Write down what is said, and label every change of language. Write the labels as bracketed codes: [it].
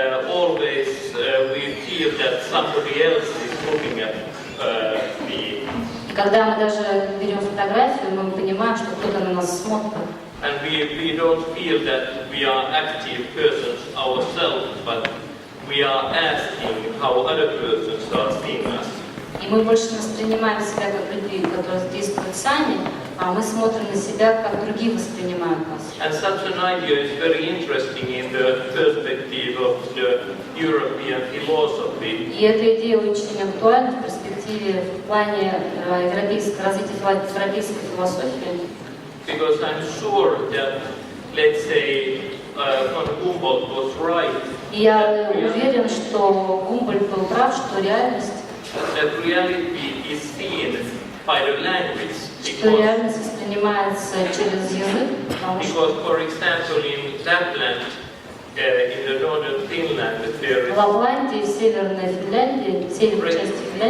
[en] Always we feel that somebody else is looking at me. [ru] И когда мы даже берем фотографию, мы понимаем, что кто-то на нас смотрит. [en] And we don't feel that we are active persons ourselves, but we are asking how other persons are seeing us. [ru] И мы больше не воспринимаем себя как людей, которые действуют сами, а мы смотрим на себя, как другие воспринимают нас. [en] And such an idea is very interesting in the perspective of the European philosophy. [ru] И эта идея очень актуальна в перспективе в плане развития европейской философии. [en] Because I'm sure that, let's say, von Humboldt was right. [ru] И я уверен, что Гумбольдт был прав, что реальность [en] That reality is seen by the language. [ru] Что реальность воспринимается через язык, потому что [en] Because, for example, in Lapland, in the northern Finland, there [ru] в [en] is [ru] Лапландии, в северной Финляндии, в северной части Финляндии,